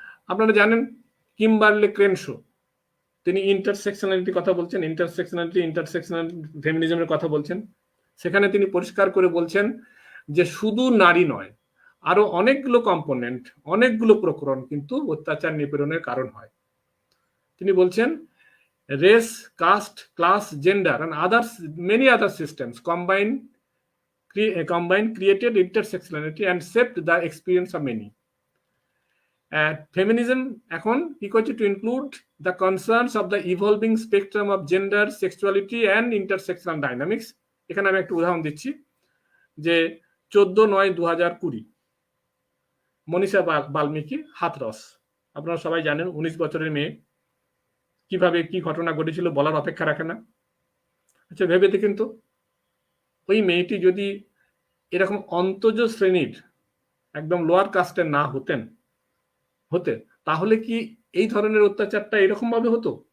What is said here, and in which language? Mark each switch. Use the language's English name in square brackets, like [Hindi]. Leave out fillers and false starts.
[Bangla] আপনারা জানেন কিম্বারলি ক্রেনশো, তিনি ইন্টারসেকশনালিটির কথা বলছেন, ইন্টারসেকশনাল ফেমিনিজমের কথা বলছেন। সেখানে তিনি পরিষ্কার করে বলছেন যে শুধু নারী নয়, আরো অনেকগুলো কম্পোনেন্ট, অনেকগুলো প্রকরণ কিন্তু অত্যাচার নিপীড়নের কারণ হয়। তিনি বলছেন [English] race, caste, class, gender, and many other systems combined created intersectionality and shaped the experience of many. [Bangla] Feminism এখন কি করছে? [English] to include the concerns of the evolving spectrum of gender, sexuality and intersectional dynamics. [Bangla] এখানে আমি একটা উদাহরণ দিচ্ছি যে 14/9/2020 মনীষা বাল্মীকি হাথরস, আপনারা সবাই জানেন, 19 বছরের মেয়ে, কিভাবে কি ঘটনা ঘটেছিল বলার অপেক্ষা রাখে না। আচ্ছা ভেবে দেখেন তো, ওই মেয়েটি যদি এরকম অন্তজ শ্রেণীর একদম লোয়ার কাস্টের না হতে, তাহলে কি এই ধরনের অত্যাচারটা এরকম ভাবে হতো?